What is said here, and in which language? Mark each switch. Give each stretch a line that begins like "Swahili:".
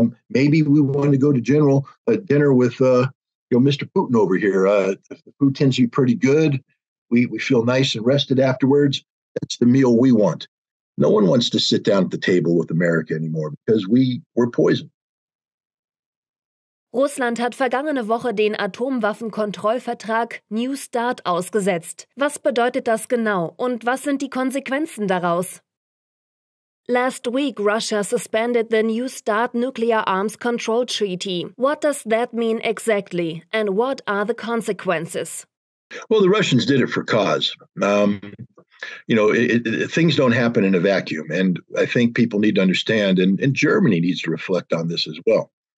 English: Maybe we want to go to dinner with Mr. Putin over here. The food tends to be pretty good. We feel nice and rested afterwards. That's the meal we want. No one wants to sit down at the table with America anymore because we're poisoned.
German: Russland hat vergangene Woche den Atomwaffenkontrollvertrag New START ausgesetzt. Was bedeutet das genau und was sind die Konsequenzen daraus?
English: Last week, Russia suspended the New START nuclear arms control treaty. What does that mean exactly, and what are the consequences? Well, the Russians did it for cause. Things don't happen in a vacuum, and I think people need to understand, and Germany needs to reflect on this as well.